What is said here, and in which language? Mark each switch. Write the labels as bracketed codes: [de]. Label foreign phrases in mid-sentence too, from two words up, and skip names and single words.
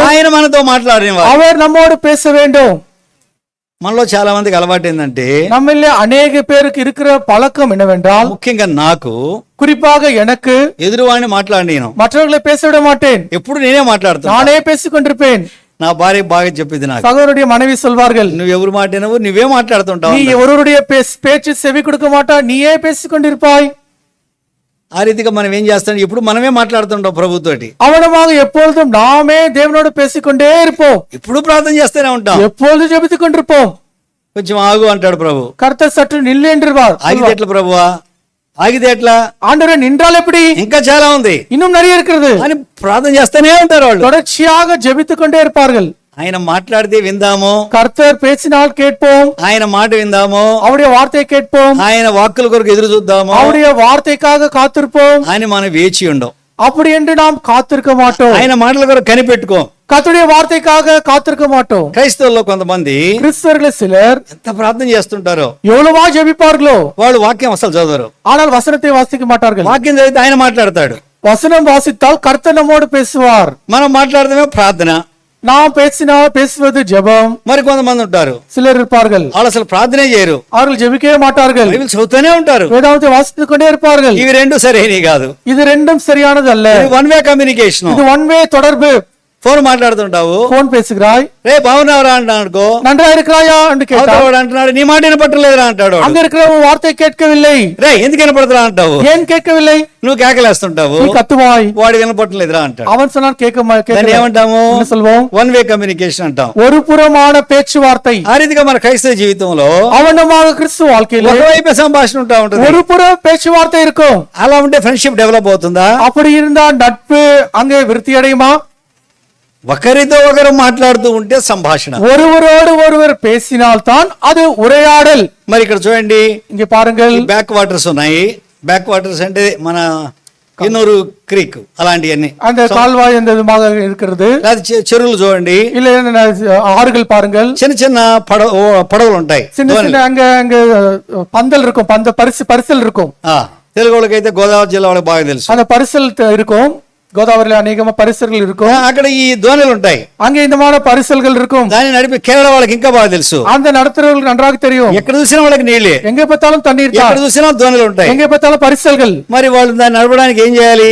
[te] ఆయన మనతో మాట్లాడేవారు. [ta] அவர் நம்மோடு பேச வேண்டும். [te] మనలో చాలా మందికి అలవాటు ఏంటంటే, [ta] நம்மள அநேக பேருக்கு இருக்கிற பழக்கம் என்னவென்றால், [te] ముఖ్యంగా నాకు, [ta] குறிப்பாக எனக்கு, [te] ఎదురువాడిని మాట్లాడినాను, [ta] மற்றவர்களை பேச விட மாட்டேன், [te] ఎప్పుడు నేనే మాట్లాడుతాను. [ta] நானே பேசிக் கொண்டிருப்பேன். [te] నా భార్య బాగా చెప్పింది నాకు, [ta] சகோதரருடைய மனைவி சொல்வார்கள், [te] నువ్వు ఎవరు మాట్లాడినవు, నువ్వే మాట్లాడుతుంటావు. [ta] நீ ஒருவருடைய பேச்சு செவி கொடுக்க மாட்டா, நீயே பேசிக் கொண்டிருப்பாய். [te] ఆ రీతిగా మనం ఏం చేస్తాం, ఇప్పుడు మనమే మాట్లాడుతుంటాం ప్రభుతోటి. [ta] அவனமாக எப்பொழுதும் நாமே தேவனோடு பேசிக்கொண்டே இருப்போம், [te] ఇప్పుడు ప్రార్థన చేస్తూనే ఉంటాం. [ta] எப்பொழுதும் ஜெபித்துக் கொண்டிருப்போம். [te] కొంచెం ఆగు అంటాడు ప్రభు. [ta] கர்த்தர் சற்று நில்லு என்றார். [te] ఆగితే ఎట్లా ప్రభువా, ఆగితే ఎట్లా, [ta] ஆண்டவரே நின்றால் எப்படி, [te] ఇంకా చాలా ఉంది [ta] இன்னும் நிறைய இருக்கிறது [te] అని ప్రార్థన చేస్తూనే ఉంటారు వాళ్ళు. [ta] தொடர்ச்சியாக ஜெபித்துக் கொண்டே இருப்பார்கள். [te] ఆయన మాట్లాడితే విందాము, [ta] கர்த்தர் பேசினால் கேட்போம், [te] ఆయన మాట విందాము, [ta] அவருடைய வார்த்தையை கேட்போம், [te] ఆయన వాక్కుల కొరకు ఎదురు చూద్దాము, [ta] அவருடைய வார்த்தைக்காக காத்திருப்போம். [te] ఆయన మనం వేచి ఉండం. [ta] அப்படி என்று நாம் காத்திருக்க மாட்டோம், [te] ఆయన మాటల కొరకు కనిపెట్టుకో. [ta] கர்த்தருடைய வார்த்தைக்காக காத்திருக்க மாட்டோம். [te] క్రైస్తవుల్లో కొంతమంది [ta] கிறிஸ்தவர்கள் சிலர் [te] ఎంత ప్రార్థన చేస్తుంటారో, [ta] எவ்வளவா ஜெபிப்பார்களோ, [te] వాళ్ళు వాక్యం అసలు చదవరు. [ta] ஆனால் வசனத்தை வாசிக்க மாட்டார்கள். [te] వాక్యం చదివితే ఆయన మాట్లాడతాడు, [ta] வசனம் வாசித்தால் கர்த்தர் நம்மோடு பேசுவார். [te] మనం మాట్లాడదామే ప్రార్థన. [ta] நாம் பேசுவது ஜெபம். [te] మరి కొంతమంది ఉంటారు, [ta] சிலர் இருப்பார்கள், [te] వాళ్ళు అసలు ప్రార్థనే చేయరు, [ta] அவர்கள் ஜெபிக்கவே மாட்டார்கள், [te] బైబిల్ చదువుతూనే ఉంటారు. [ta] வேதாகமத்தை வாசித்துக் கொண்டே இருப்பார்கள். [te] ఇవి రెండు సరైనవి కాదు. [ta] இது ரெண்டும் சரியானது அல்ல. [en] one way communication. [ta] இது [en] one way [ta] தொடர்பு. [te] ఫోన్ మాట్లాడుతుంటావు, [ta] போன் பேசுகிறாய், [te] రే బాగున్నావురా అంటానుకో, [ta] நன்றா இருக்கிறாயா என்று கேட்டால் [te] వాడు అంటున్నాడు నీ మాట వినపట్టలేదురా అంటాడు. [ta] அங்க இருக்கிற வார்த்தை கேட்கவில்லை. [te] రే ఎందుకు వినపడుతురా అంటావు, [ta] ஏன் கேட்கவில்லை, [te] నువ్వు కేకలేస్తుంటావు, [ta] நீ கத்துவாய். [te] వాడు వినపట్టలేదురా అంటాడు. [ta] அவன் சொன்னால் [te] దాన్ని ఏమంటాము, [ta] என்ன சொல்வோம், [en] one way communication [te] అంటాం. [ta] ஒரு புறமான பேச்சுவார்த்தை. [te] ఆ రీతిగా మన క్రైస్తవ జీవితంలో [ta] அவனமாக கிறிஸ்துவ வாழ்க்கையில் [te] ఒకవైపు సంభాషణ ఉంటా ఉంటుంది, [ta] ஒரு புற பேச்சுவார்த்தை இருக்கும். [te] అలా ఉంటే [en] friendship develop [te] అవుతుందా? [ta] அப்படி இருந்தால் நட்பு அங்கே விருத்தி அடையுமா? [te] ఒకరితో ఒకరు మాట్లాడుతూ ఉంటే సంభాషణ, [ta] ஒருவரோடு ஒருவர் பேசினால் தான் அது உரையாடல். [te] మరి ఇక్కడ చూడండి, [ta] இங்க பாருங்கள், [en] back waters [te] ఉన్నాయి. [en] back waters [te] అంటే మన ఇన్నూరు క్రీక్ అలాంటివన్నీ [ta] அந்த கால்வாய் அந்த விதமாக இருக்கிறது. [te] చెరువులు చూడండి, [ta] இல்ல ஆறுகள் பாருங்கள், [te] చిన్న చిన్న పడవలు ఉంటాయి, [ta] சின்ன சின்ன அங்க அங்க பந்தல் இருக்கும், பரிசல் இருக்கும். [te] తెలుగు వాళ్ళకైతే గోదావరి జిల్లా వాళ్ళకి బాగా తెలుసు. [ta] அந்த பரிசல் இருக்கும், கோதாவரியில் அநேகம் பரிசல்கள் இருக்கும். [te] అక్కడ ఈ దోణిలు ఉంటాయి, [ta] அங்க இந்த மாதிரி பரிசல்கள் இருக்கும். [te] దాన్ని నడిపి కేరళ వాళ్ళకి ఇంకా బాగా తెలుసు. [ta] அந்த நடத்துறவங்களுக்கு நன்றாக தெரியும். [te] ఎక్కడ చూసినా వాళ్ళకి నీళ్ళే, [ta] எங்க பார்த்தாலும் தண்ணீர், [te] ఎక్కడ చూసినా దోణిలు ఉంటాయి, [ta] எங்க பார்த்தாலும் பரிசல்கள். [te] మరి వాళ్ళు దాన్ని నడపడానికి ఏం చేయాలి?